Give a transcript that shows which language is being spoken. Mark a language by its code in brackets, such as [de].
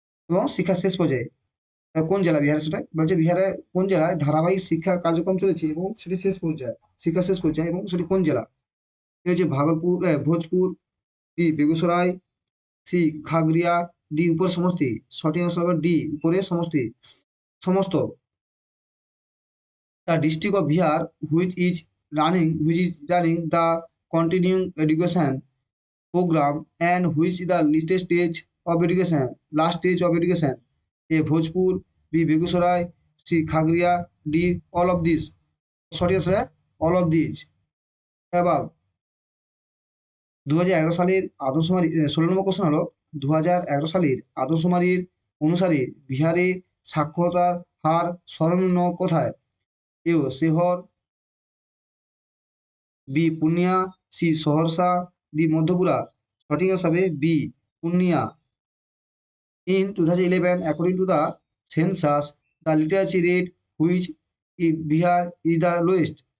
[bn] এবং শিক্ষার শেষ পর্যায়ে কোন জেলা বিহারে, সেটা বলছে বিহারে কোন জেলায় ধারাবাহিক শিক্ষা কার্যক্রম চলেছে এবং সেটি শেষ পর্যায়ে, শিক্ষা শেষ পর্যায়ে এবং সেটি কোন জেলা? এ হচ্ছে Bhagalpur, Bhojpur, B Begusarai, C Khagaria, D উপর সমষ্টি। সঠিক আনসার হবে ডি উপরের সমষ্টি, সমস্ত। [en] The district of Bihar which is running the continuing education program and which is the latest stage of education, last stage of education. A Bhojpur, B Begusarai, C Khagria, D all of these. Sorry sir, all of these above। [bn] 2011 সালের আদমশুমারি 16 নম্বর question হলো, 2011 সালের আদমশুমারির অনুসারে বিহারে সাক্ষরতার হার সর্বনিম্ন কোথায়? এ শিহর, B Purnia, C Saharsa, D মধ্যপুরা। সঠিক আনসার হবে B Purnia. [en] In 2011, according to the census, the literacy rate which in Bihar is the lowest.